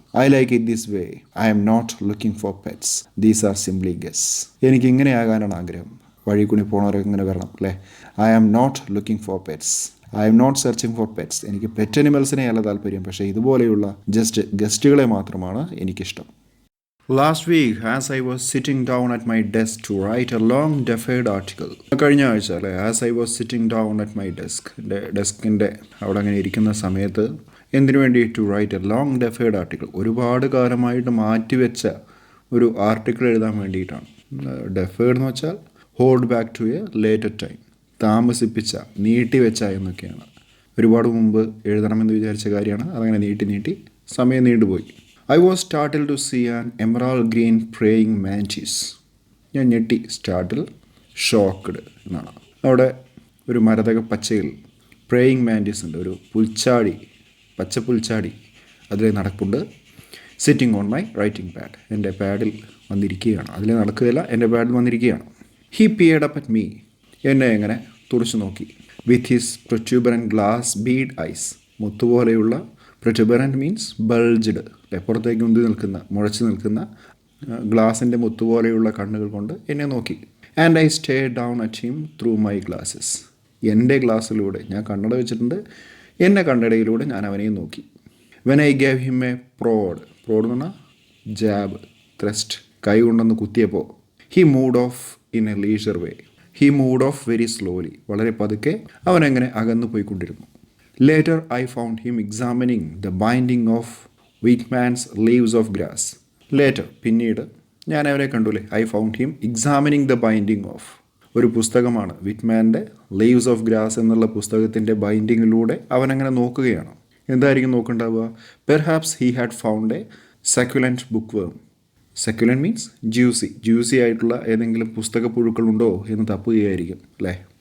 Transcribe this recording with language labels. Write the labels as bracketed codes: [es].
[en] I like it this way. I am not looking for pets. These are simply guess. [ml] എനിക്ക് ഇങ്ങനെ ആകാനാണ് ആഗ്രഹം. വഴി കൂടി പോണവരൊക്കെ ഇങ്ങനെ വരണം അല്ലേ? [en] I am not looking for pets. I am not searching for pets. [ml] എനിക്ക് പെറ്റ് അനിമൽസിനെ അല്ല താല്പര്യം, പക്ഷേ ഇതുപോലെയുള്ള ഗസ്റ്റുകളെ മാത്രമാണ് എനിക്കിഷ്ടം. [en] Last week, as I was sitting down at my desk to write a long deferred article. [ml] കഴിഞ്ഞ ആഴ്ച അല്ലേ, [en] as I was sitting down at my desk, [ml] എൻ്റെ ഡെസ്കിൻ്റെ അവിടെ അങ്ങനെ ഇരിക്കുന്ന സമയത്ത് എന്തിനു വേണ്ടി? [en] to write a long deferred article. [ml] ഒരുപാട് കാലമായിട്ട് മാറ്റിവെച്ച ഒരു ആർട്ടിക്കിൾ എഴുതാൻ വേണ്ടിയിട്ടാണ്. ഡെഫേർഡ് എന്ന് വെച്ചാൽ [en] hold back to a later time, [ml] താമസിപ്പിച്ച, നീട്ടിവെച്ച എന്നൊക്കെയാണ്. ഒരുപാട് മുമ്പ് എഴുതണമെന്ന് വിചാരിച്ച കാര്യമാണ്, അതങ്ങനെ നീട്ടി സമയം നീണ്ടുപോയി. [en] I was startled to see an emerald green praying mantis. [ml] ഞാൻ ഞെട്ടി. സ്റ്റാർട്ടിൽ, ഷോക്ക്ഡ് എന്നാണ്. അവിടെ ഒരു മരതക പച്ചയിൽ പ്രേയിങ് മാൻറ്റിസ് ഉണ്ട്, ഒരു പുൽച്ചാടി, പച്ച പുൽച്ചാടി അതിലെ നടപ്പുണ്ട്. [en] Sitting on my writing pad. [ml] എൻ്റെ പാഡിൽ വന്നിരിക്കുകയാണ്. അതിലെ നടക്കുകയല്ല, എൻ്റെ പാഡിൽ വന്നിരിക്കുകയാണ്. [en] He peered up at me. [ml] എന്നെ എങ്ങനെ തുറച്ചു നോക്കി. [en] With his protuberant glass bead eyes. [ml] മുത്തുപോലെയുള്ള, [en] protuberant means bulged, [ml] പുറത്തേക്ക് മുഴച്ചു നിൽക്കുന്ന ഗ്ലാസിൻ്റെ മുത്തുപോലെയുള്ള കണ്ണുകൾ കൊണ്ട് എന്നെ നോക്കി. [en] And I stay down at him through my glasses. [ml] എൻ്റെ ഗ്ലാസ്സിലൂടെ, ഞാൻ കണ്ണട വെച്ചിട്ടുണ്ട്, എൻ്റെ കണ്ണടയിലൂടെ ഞാൻ അവനെയും നോക്കി. [en] when I gave him a prod [ml] എന്ന് പറഞ്ഞാൽ ജാബ്, ത്രസ്റ്റ്, കൈ കൊണ്ടൊന്ന് കുത്തിയപ്പോൾ, [en] He moved off in a leisure way. He moved off very slowly. [ml] വളരെ പതുക്കെ അവനങ്ങനെ അകന്നു പോയിക്കൊണ്ടിരുന്നു. [en] Later I found him examining the binding of Whitman's Leaves of Grass. [ml] Later, പിന്നീട് ഞാൻ അവനെ കണ്ടുല്ലേ. [en] I found him examining the binding of. [ml] ഒരു പുസ്തകമാണ്, വിറ്റ്മാൻ്റെ leaves of grass എന്നുള്ള പുസ്തകത്തിൻ്റെ ബൈൻഡിങ്ങിലൂടെ അവനങ്ങനെ നോക്കുകയാണ്. എന്തായിരിക്കും നോക്കുന്നുണ്ടാവുക? [en] Perhaps he had found a succulent book worm. Succulent means juicy [ml] ആയിട്ടുള്ള ഏതെങ്കിലും പുസ്തക പുഴുക്കളുണ്ടോ എന്ന് തപ്പുകയായിരിക്കും അല്ലേ.